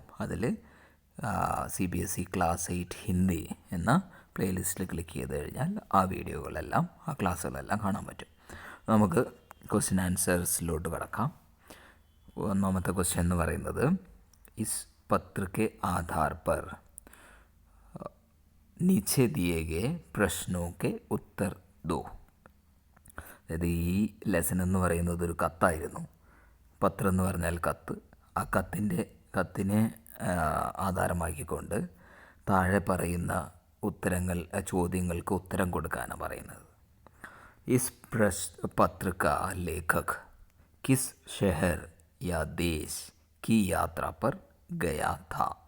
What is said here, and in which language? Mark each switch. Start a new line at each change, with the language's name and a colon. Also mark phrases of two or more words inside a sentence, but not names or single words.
Malayalam: അതിൽ CBSE ക്ലാസ് 8 ഹിന്ദി എന്ന പ്ലേലിസ്റ്റിൽ ക്ലിക്ക് ചെയ്ത് കഴിഞ്ഞാൽ ആ വീഡിയോകളെല്ലാം ആ ക്ലാസ്സുകളെല്ലാം കാണാൻ പറ്റും. നമുക്ക്
English: question answers
Malayalam: കിടക്കാം. ഒന്നാമത്തെ ക്വസ്റ്റ്യൻ എന്ന് പറയുന്നത്
Hindi: इस पत्र के आधार पर नीचे दिए गए प्रश्नों के उत्तर दो.
Malayalam: അതായത് ഈ ലെസൺ എന്ന് പറയുന്നത് ഒരു കത്തായിരുന്നു. പത്രം എന്ന് പറഞ്ഞാൽ കത്ത്. ആ കത്തിനെ ആധാരമാക്കിക്കൊണ്ട് താഴെ പറയുന്ന ചോദ്യങ്ങൾക്ക് ഉത്തരം കൊടുക്കാനാണ് പറയുന്നത്.
Hindi: इस पत्र का लेखक किस शहर या देश की यात्रा पर गया था.